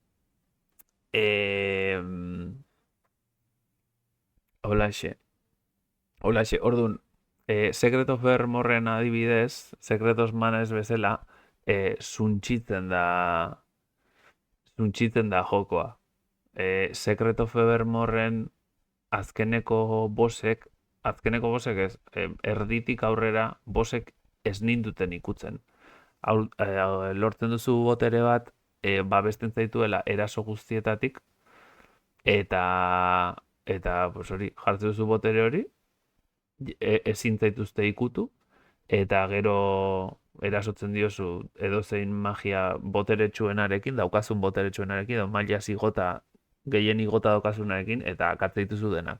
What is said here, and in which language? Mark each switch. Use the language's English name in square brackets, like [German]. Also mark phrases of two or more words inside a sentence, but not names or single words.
[Basque] Holaxe. Holaxe, orduan, Secret of Evermoreen adibidez, Secret of Mana ez bezala, suntxitzen da jokoa. Secret of Evermoreen azkeneko bosek ez, erditik aurrera bosek ez ninduten ikutzen. Lortzen duzu botere bat, babesten zaituela eraso guztietatik, eta pues hori, jartzen duzu botere hori, ezin zaituzte ikutu, eta gero erasotzen diozu edozein magia boteretsuenarekin, daukazun boteretsuenarekin, edo maila igota, gehien igota daukasunarekin, eta katzaituzu denak.